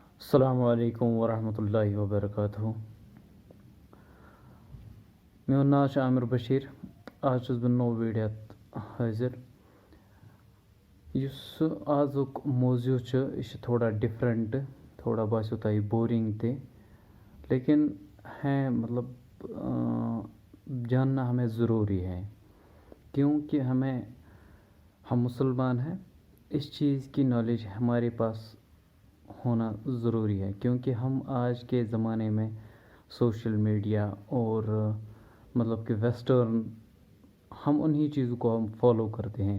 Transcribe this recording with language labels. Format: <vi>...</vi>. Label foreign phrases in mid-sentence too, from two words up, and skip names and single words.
<ar>السلام علیکم ورحمۃ اللہ وبرکاتہ.</ar> <ks>میون ناو چھُ عامر بشیٖر. آز چھُس بہٕ نوٚو ویٖڈیو حٲضِر. یُس سُہ آزُک موضوع چھُ یہِ چھُ تھوڑا ڈِفرَنٹ، تھوڑا باسیو تۄہہِ بورِنٛگ تہِ،</ks> <ur>لیکن مطلب جاننا ہمیں ضروری ہے کیونکہ ہم مسلمان ہیں. اس چیز کی نالج ہمارے پاس ہونا ضروری ہے کیونکہ ہم آج کے زمانے میں سوشل میڈیا اور مطلب کہ ویسٹرن ہم انہی چیزوں کو ہم فالو کرتے ہیں.</ur>